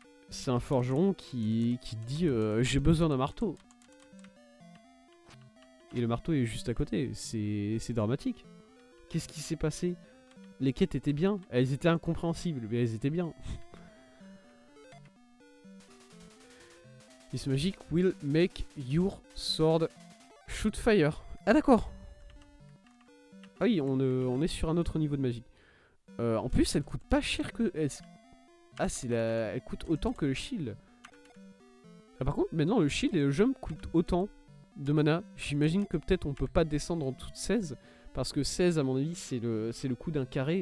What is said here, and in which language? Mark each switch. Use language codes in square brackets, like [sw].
[fr] C'est un forgeron qui dit j'ai besoin d'un marteau. Et le marteau est juste à côté. C'est dramatique. Qu'est-ce qui s'est passé? Les quêtes étaient bien. Elles étaient incompréhensibles, mais elles étaient bien. [en] This magic will make your sword shoot fire. [fr] Ah d'accord. Ah oui, on est sur un autre niveau de magie. En plus, elle coûte pas cher que... Ah, elle coûte autant que le shield. Ah, par contre, maintenant, le shield et le jump coûtent autant de mana. J'imagine que peut-être on peut pas descendre en dessous de 16. Parce que 16, à mon avis, c'est le coût d'un carré.